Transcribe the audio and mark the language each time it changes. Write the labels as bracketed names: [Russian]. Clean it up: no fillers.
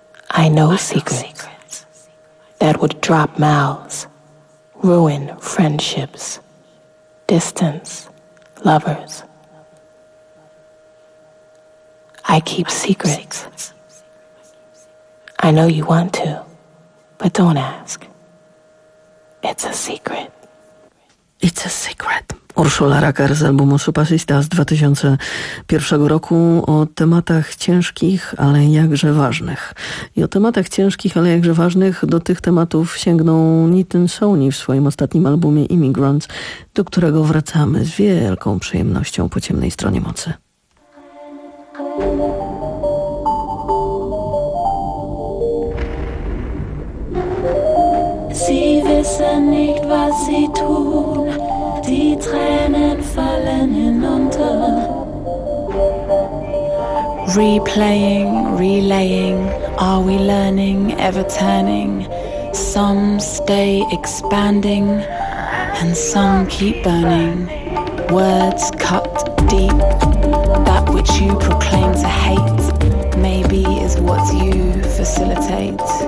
[English] I know secrets that would drop mouths, ruin friendships, distance lovers. I keep secrets. I know you want to, but don't ask. It's a secret. It's a secret. [Polish] Urszula Rucker z albumu Supasista z 2001 roku o tematach ciężkich, ale jakże ważnych. I o tematach ciężkich, ale jakże ważnych do tych tematów sięgnął Nitin Sony w swoim ostatnim albumie Immigrants, do którego wracamy z wielką przyjemnością po ciemnej stronie mocy. [German] Sie wissen nicht, was sie tun, die Tränen fallen hinunter. [English] Replaying, relaying, are we learning, ever turning? Some stay expanding and some keep burning. Words cut deep, that which you proclaim to hate maybe is what you facilitate.